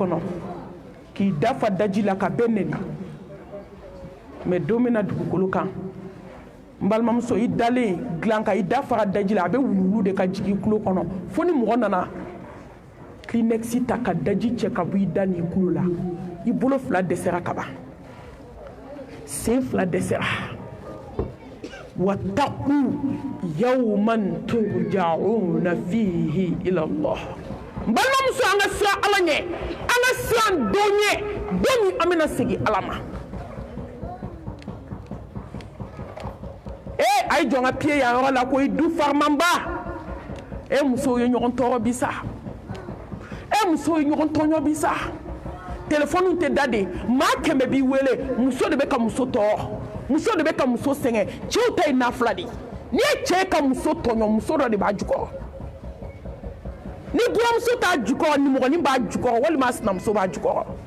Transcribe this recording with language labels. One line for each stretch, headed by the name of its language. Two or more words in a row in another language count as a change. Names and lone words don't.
Bambara: kɔnɔ k'i dafa daji la ka bɛɛ nɛni mɛ don min na dugukolo kan n balimamuso i dalen dilan kan i da fara daji la a bɛ wuluwulu de ka jigin i tulo kɔnɔ fo ni mɔgɔ nana kleenex ta ka daji cɛ ka bɔ i da n'i tulo la i bolo fila dɛsɛra ka ban sen fila dɛsɛra
Arabic: واتقوا يوما ترجعون فيه إلى الله
Bambara: n balimamuso an ka siran ala ɲɛ an ka siran don ɲɛ don min an bɛna segin ala ma a ye jɔn ka pied yan yɔrɔ la ko i du farimanba musow ye ɲɔgɔn tɔɔrɔ bi sa musow ye ɲɔgɔn tɔɲɔ bi sa telefɔniw tɛ da de maa 100 b'i wele muso de bɛ ka muso tɔɔrɔ muso de bɛ ka muso sɛgɛn cɛw ta ye nafila de n'i ye cɛ ka muso tɔɲɔ muso dɔ de b'a jukɔrɔ ni buramuso t'a jukɔrɔ nimɔgɔnin b'a jukɔrɔ walima sinamuso b'a jukɔrɔ